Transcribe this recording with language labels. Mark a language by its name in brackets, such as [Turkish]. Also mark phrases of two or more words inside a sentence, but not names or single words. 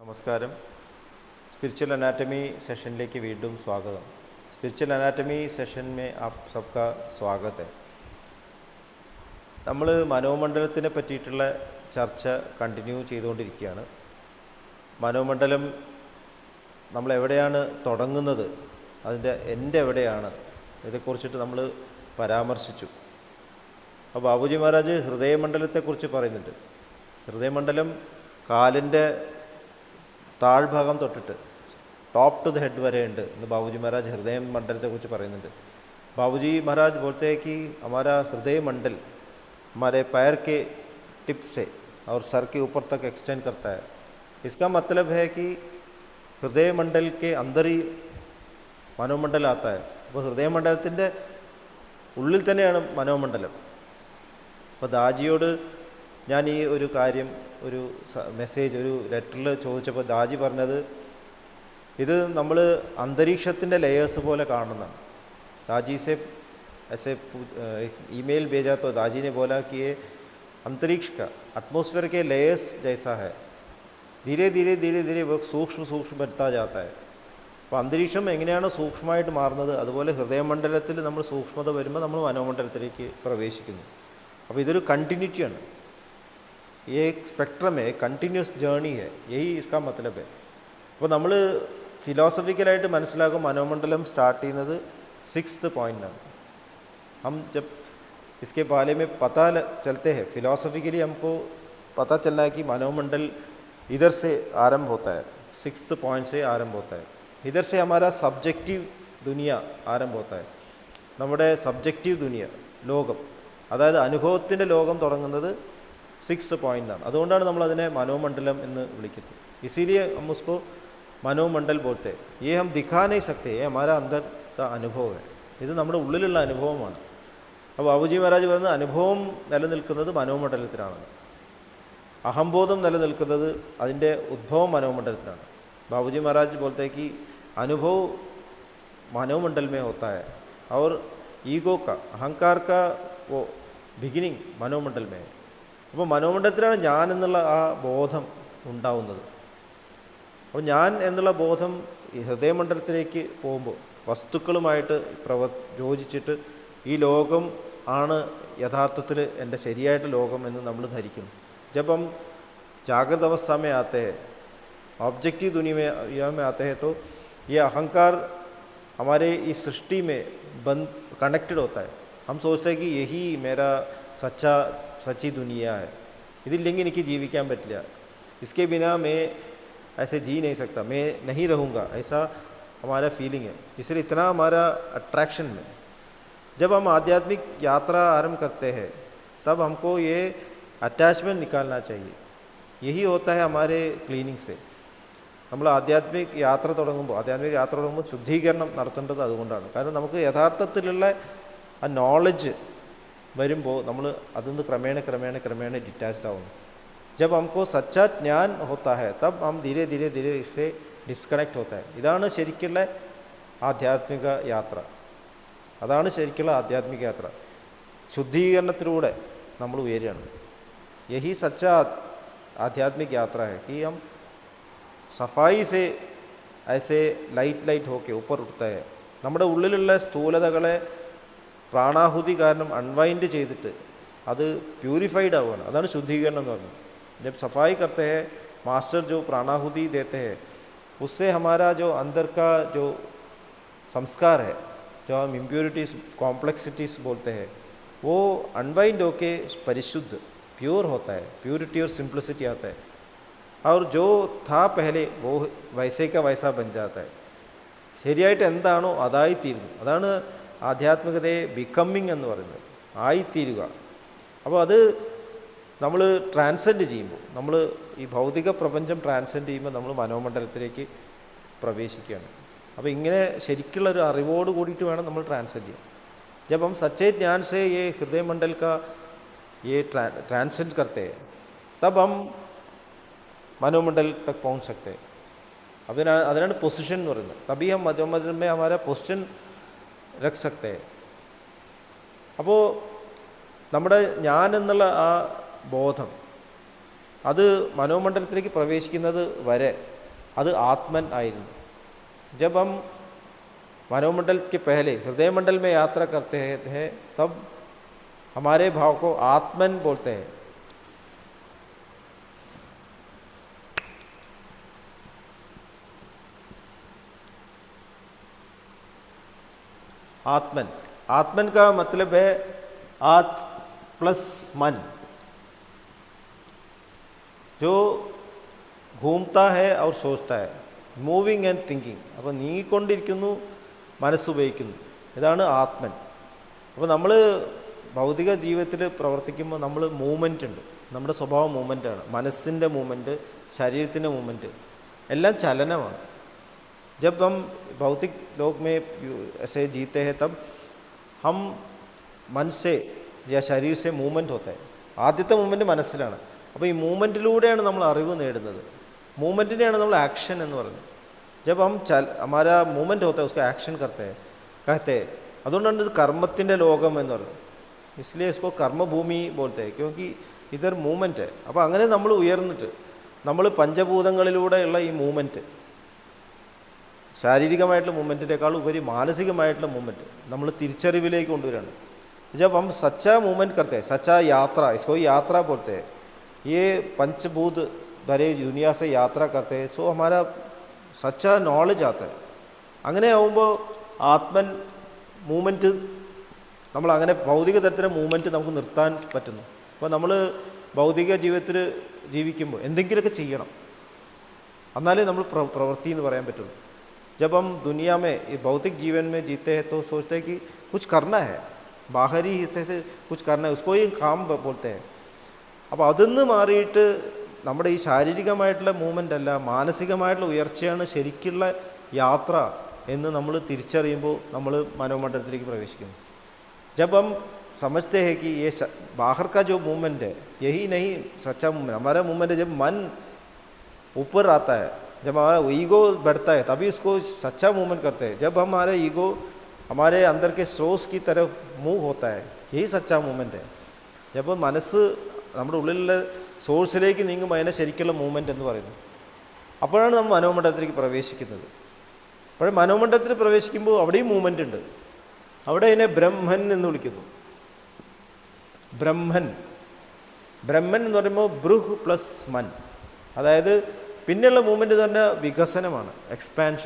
[Malayalam] നമസ്കാരം. [English] spiritual anatomy [Malayalam] सेशनिലേക്ക് വീണ്ടും സ്വാഗതം. [English] spiritual anatomy session [Hindi] में आप सबका स्वागत है. [Malayalam] നമ്മൾ മനോമണ്ഡലത്തിനെ പറ്റിയിട്ടുള്ള ചർച്ച കണ്ടിന്യൂ ചെയ്തുകൊണ്ടിരിക്കുകയാണ്. മനോമണ്ഡലം നമ്മൾ എവിടെയാണ് തുടങ്ങുന്നത്, അതിൻ്റെ എൻഡ് എവിടെയാണ്, ഇതേക്കുറിച്ചിട്ട് നമ്മൾ പരാമർശിച്ചു. അപ്പോൾ ബാബുജി മഹാരാജ് ഹൃദയമണ്ഡലത്തെക്കുറിച്ച് പറയുന്നുണ്ട്. ഹൃദയമണ്ഡലം കാലിൻ്റെ താഴ്ഭാഗം തൊട്ടിട്ട് [English] top to the head [Malayalam] वरे ഉണ്ട് എന്ന് [Hindi] बाबूजी महाराज हृदय मंडल कुछ [Malayalam] പറയുന്നുണ്ട്. [Hindi] बाबूजी महाराज बोलते हैं कि हमारा हृदय मंडल हमारे पैर के टिप से और सर के ऊपर तक एक्सटेंड करता है. इसका मतलब है कि हृदय मंडल के अंदर ही മനോമണ്ഡൽ आता है. [Malayalam] അപ്പോൾ ഹൃദയമണ്ഡലത്തിൻ്റെ ഉള്ളിൽ തന്നെയാണ് മനോമണ്ഡലം. അപ്പോൾ ദാജിയോട് ഞാൻ ഈ ഒരു കാര്യം ഒരു മെസ്സേജ് ഒരു ലെറ്ററിൽ ചോദിച്ചപ്പോൾ ദാജി പറഞ്ഞത് ഇത് നമ്മൾ അന്തരീക്ഷത്തിൻ്റെ ലെയേഴ്സ് പോലെ കാണുന്നതാണ്. [Hindi] दाजी से ऐसे ईमेल भेजा तो दाजी ने बोला कि ये अंतरिक्ष का एटमॉस्फेयर के लेयर्स जैसा है, धीरे धीरे धीरे धीरे वो सूक्ष्म सूक्ष्म बनता जाता है. [Malayalam] അപ്പോൾ അന്തരീക്ഷം എങ്ങനെയാണ് സൂക്ഷ്മമായിട്ട് മാറുന്നത്, അതുപോലെ ഹൃദയമണ്ഡലത്തിൽ നമ്മൾ സൂക്ഷ്മത വരുമ്പോൾ നമ്മൾ മനോമണ്ഡലത്തിലേക്ക് പ്രവേശിക്കുന്നു. അപ്പോൾ ഇതൊരു കണ്ടിന്യൂറ്റിയാണ്. [Hindi] ये स्पेक्ट्रम है, कंटिन्यूस जर्नी है, यही इसका मतलब है. [Malayalam] അപ്പോൾ നമ്മൾ ഫിലോസഫിക്കലായിട്ട് മനസ്സിലാക്കും മനോമണ്ഡലം സ്റ്റാർട്ട് ചെയ്യുന്നത് [English] 6th point. [Hindi] हम जब इसके बारे में पता चलते हैं फिलोसफिकली हमको पता चलना है कि मनोमंडल इधर से आरंभ होता है, [English] 6th point [Hindi] से आरंभ होता है. इधर से हमारा सब्जेक्टिव दुनिया आरंभ होता है. [Malayalam] നമ്മുടെ സബ്ജക്റ്റീവ് ദുനിയ ലോകം, അതായത് അനുഭവത്തിൻ്റെ ലോകം തുടങ്ങുന്നത് [English] 6th point. [Malayalam] അതുകൊണ്ടാണ് നമ്മൾ അതിനെ മനോമണ്ഡലം എന്ന് വിളിക്കുന്നത്. [Hindi] इसीलिए हम उसको മനോമണ്ഡൽ बोलते हैं. ये हम दिखा नहीं सकते, ये हमारा अंदर का अनुभव है. [Malayalam] ഇത് നമ്മുടെ ഉള്ളിലുള്ള അനുഭവമാണ്. അപ്പോൾ ബാബുജി മഹാരാജ് പറയുന്നത് അനുഭവം നിലനിൽക്കുന്നത് മനോമണ്ഡലത്തിലാണ്, അഹംബോധം നിലനിൽക്കുന്നത് അതിൻ്റെ ഉദ്ഭവം മനോമണ്ഡലത്തിലാണ്. [Hindi] ബാബുജി മഹാരാജ് बोलते हैं कि अनुभव മനോമണ്ഡൽ में होता है और ईगो का अहंकार का वो बिगिनिंग മനോമണ്ഡൽ में है. [Malayalam] അപ്പോൾ മനോമണ്ഡലത്തിലാണ് ഞാൻ എന്നുള്ള ആ ബോധം ഉണ്ടാവുന്നത്. അപ്പോൾ ഞാൻ എന്നുള്ള ബോധം ഈ ഹൃദയമണ്ഡലത്തിലേക്ക് പോകുമ്പോൾ വസ്തുക്കളുമായിട്ട് യോജിച്ചിട്ട് ഈ ലോകം ആണ് യഥാർത്ഥത്തിൽ എൻ്റെ ശരിയായിട്ട് ലോകം എന്ന് നമ്മൾ ധരിക്കുന്നു. [Hindi] जब हम जागृत अवस्था में आते हैं, ऑब्जेक्टिव दुनिया में आते हैं, तो ये अहंकार हमारे इस सृष्टि में बंद कनेक्टेड होता है. हम सोचते हैं कि यही मेरा सच्ची दुनिया है, [Malayalam] ഇതില്ലെങ്കിൽ എനിക്ക് ജീവിക്കാൻ പറ്റില്ല, [Hindi] इसके बिना मैं ऐसे जी नहीं सकता, मैं नहीं रहूँगा, ऐसा हमारा फीलिंग है. इसलिए इतना हमारा अट्रैक्शन में जब हम आध्यात्मिक यात्रा आरंभ करते हैं तब हमको ये अटैचमेंट निकालना चाहिए. यही होता है हमारे क्लीनिंग से. [Malayalam] നമ്മൾ ആധ്യാത്മിക യാത്ര തുടങ്ങുമ്പോൾ ശുദ്ധീകരണം നടത്തേണ്ടത് അതുകൊണ്ടാണ്. കാരണം നമുക്ക് യഥാർത്ഥത്തിലുള്ള ആ നോളജ് വരുമ്പോൾ നമ്മൾ അതിൽ നിന്ന് ക്രമേണ ഡിറ്റാച്ച്ഡ് ആവുന്നു. [Hindi] जब हमको सच्चा ज्ञान होता है तब हम धीरे धीरे इससे डिस्कनेक्ट होता है. [Malayalam] ഇതാണ് ശരിക്കുള്ള ആധ്യാത്മിക യാത്ര. അതാണ് ശരിക്കുള്ള ആധ്യാത്മിക യാത്ര. ശുദ്ധീകരണത്തിലൂടെ നമ്മൾ ഉയരുകയാണ്. [Hindi] यही सच्चा आध्यात्मिक यात्रा है कि हम सफाई से ऐसे लाइट होके ऊपर उठता है. [Malayalam] നമ്മുടെ ഉള്ളിലുള്ള സ്ഥൂലതകളെ പ്രാണാഹുതി കാരണം അൺവൈൻഡ് ചെയ്തിട്ട് അത് പ്യൂരിഫൈഡ് ആവുകയാണ്. അതാണ് ശുദ്ധീകരണം എന്ന് പറയുന്നത്. [Hindi] जब सफाई करते हैं, मास्टर जो प्राणाहुति देते हैं, उससे हमारा जो अंदर का जो संस्कार है, जो हम इम्प्योरिटीज़ कॉम्प्लेक्सिटीज़ बोलते हैं, वो अनवाइंड होके परिशुद्ध प्योर होता है. प्योरिटी और सिंप्लिसिटी आता है और जो था पहले वो वैसे का वैसा बन जाता है. [Malayalam] ശരിയായിട്ട് എന്താണോ അതായിത്തീരുന്നു. അതാണ് ആധ്യാത്മികതയെ ബിക്കമ്മിങ് എന്ന് പറയുന്നത്, ആയിത്തീരുക. അപ്പോൾ അത് നമ്മൾ ട്രാൻസെൻഡ് ചെയ്യുമ്പോൾ, നമ്മൾ ഈ ഭൗതിക പ്രപഞ്ചം ട്രാൻസെൻഡ് ചെയ്യുമ്പോൾ നമ്മൾ മനോമണ്ഡലത്തിലേക്ക് പ്രവേശിക്കുകയാണ്. അപ്പോൾ ഇങ്ങനെ ശരിക്കുള്ളൊരു അറിവോട് കൂടിയിട്ട് വേണം നമ്മൾ ട്രാൻസെൻഡ് ചെയ്യാൻ. [Hindi] जब हम सच्चे ज्ञान से ये हृदय मंडल का ये ट्रांसेंड करते हैं तब हम മനോമണ്ഡൽ तक पहुंच सकते हैं. [Malayalam] അതിനാണ് പൊസിഷൻ എന്ന് പറയുന്നത്. [Hindi] तभी हम മനോമണ്ഡൽ में हमारा പൊസിഷൻ रख सकते हैं. [Malayalam] അപ്പോൾ നമ്മുടെ ഞാൻ എന്നുള്ള ആ ബോധം അത് മനോമണ്ഡലത്തിലേക്ക് പ്രവേശിക്കുന്നത് വരെ അത് ആത്മൻ ആയിരുന്നു. [Hindi] जब हम मनोमंडल के पहले हृदय मंडल में यात्रा करते हैं तब हमारे भाव को आत्मन बोलते हैं. आत्मन, आत्मन का मतलब है आत्म प्लस मन, जो घूमता है और सोचता है, [English] moving and thinking. [Malayalam] അപ്പോൾ നീങ്ങിക്കൊണ്ടിരിക്കുന്നു, മനസ്സുപയോഗിക്കുന്നു, ഇതാണ് ആത്മൻ. അപ്പോൾ നമ്മൾ ഭൗതിക ജീവിതത്തിൽ പ്രവർത്തിക്കുമ്പോൾ നമ്മൾ മൂവ്മെൻ്റ് ഉണ്ട്, നമ്മുടെ സ്വഭാവം മൂവ്മെൻ്റാണ്. മനസ്സിൻ്റെ മൂവ്മെൻറ്റ്, ശരീരത്തിൻ്റെ മൂവ്മെൻറ്റ് എല്ലാം ചലനമാണ്. [Hindi] जब हम भौतिक लोक में ऐसे जीते हैं तब हम मन से या शरीर से മൂവ്മെൻറ്റ് होता है. [Malayalam] ആദ്യത്തെ മൂവ്മെൻറ്റ് മനസ്സിലാണ്. അപ്പോൾ ഈ മൂവ്മെൻറ്റിലൂടെയാണ് നമ്മൾ അറിവ് നേടുന്നത്. മൂവ്മെൻറ്റിനെയാണ് നമ്മൾ ആക്ഷൻ എന്ന് പറയുന്നത്. [Hindi] जब हम हमारा മൂവ്മെൻറ്റ് होता है उसका एक्शन कहते हैं. [Malayalam] അതുകൊണ്ടാണ് ഇത് കർമ്മത്തിൻ്റെ ലോകം എന്ന് പറയുന്നത്. [Hindi] इसलिए इसको കർമ്മഭൂമി बोलते हैं क्योंकि इधर മൂവ്മെൻറ്റ് है. [Malayalam] അപ്പോൾ അങ്ങനെ നമ്മൾ ഉയർന്നിട്ട് നമ്മൾ പഞ്ചഭൂതങ്ങളിലൂടെയുള്ള ഈ മൂവ്മെൻറ്റ്, ശാരീരികമായിട്ടുള്ള മൂവ്മെൻറ്റിനേക്കാൾ ഉപരി മാനസികമായിട്ടുള്ള മൂവ്മെൻറ്റ് നമ്മൾ തിരിച്ചറിവിലേക്ക് കൊണ്ടുവരികയാണ്. [Hindi] जब हम सच्चा मूवमेंट करते हैं, सच्चा यात्रा, इसको यात्रा बोलते हैं, ये पंचभूत भरे दुनिया से यात्रा करते हैं, सो हमारा सच्चा नॉलेज आता है. [Malayalam] അങ്ങനെ ആവുമ്പോൾ ആത്മൻ മൂവ്മെൻറ്റ്, നമ്മൾ അങ്ങനെ ഭൗതിക തരത്തിലെ മൂവ്മെൻറ്റ് നമുക്ക് നിർത്താൻ പറ്റുന്നു. അപ്പോൾ നമ്മൾ ഭൗതിക ജീവിതത്തിൽ ജീവിക്കുമ്പോൾ എന്തെങ്കിലുമൊക്കെ ചെയ്യണം, എന്നാലേ നമ്മൾ പ്രവൃത്തി എന്ന് പറയാൻ പറ്റുള്ളൂ. [Hindi] जब हम दुनिया में भौतिक जीवन में जीते हैं तो सोचते हैं कि कुछ करना है, बाहरी हिस्से से कुछ करना है, उसको ही काम बोलते हैं. [Malayalam] അപ്പോൾ അതിന്ന് മാറിയിട്ട് നമ്മുടെ ഈ ശാരീരികമായിട്ടുള്ള മൂവ്മെൻ്റ് അല്ല, മാനസികമായിട്ടുള്ള ഉയർച്ചയാണ് ശരിക്കുള്ള യാത്ര എന്ന് നമ്മൾ തിരിച്ചറിയുമ്പോൾ നമ്മൾ മനോമണ്ഡലത്തിലേക്ക് പ്രവേശിക്കുന്നു. [Hindi] जब हम समझते हैं कि ये बाहर का जो मूवमेंट है यही नहीं सच्चा मूवमेंट, हमारा मूवमेंट है जब मन ऊपर आता है, जब हमारा ईगो बढ़ता है तभी उसको सच्चा मूवमेंट करते हैं. जब हमारा ईगो हमारे अंदर के सोर्स की तरफ मूव होता है, यही सच्चा मूवमेंट है. [Malayalam] जब മനസ്സ് നമ്മുടെ ഉള്ളിലുള്ള സോഴ്സിലേക്ക് നീങ്ങുമ്പോൾ അതിനെ ശരിക്കുള്ള മൂവ്മെൻറ്റ് എന്ന് പറയുന്നു. അപ്പോഴാണ് നമ്മൾ മനോമണ്ഡലത്തിലേക്ക് പ്രവേശിക്കുന്നത്. അപ്പോൾ മനോമണ്ഡലത്തിൽ പ്രവേശിക്കുമ്പോൾ അവിടെയും മൂവ്മെൻ്റ് ഉണ്ട്. അവിടെ അതിനെ ബ്രഹ്മൻ എന്ന് വിളിക്കുന്നു. ബ്രഹ്മൻ, ബ്രഹ്മൻ എന്ന് പറയുമ്പോൾ ബൃഹ് പ്ലസ് മൻ, അതായത് പിന്നെയുള്ള മൂവ്മെൻറ്റ് തന്നെ വികസനമാണ്, എക്സ്പാൻഷൻ.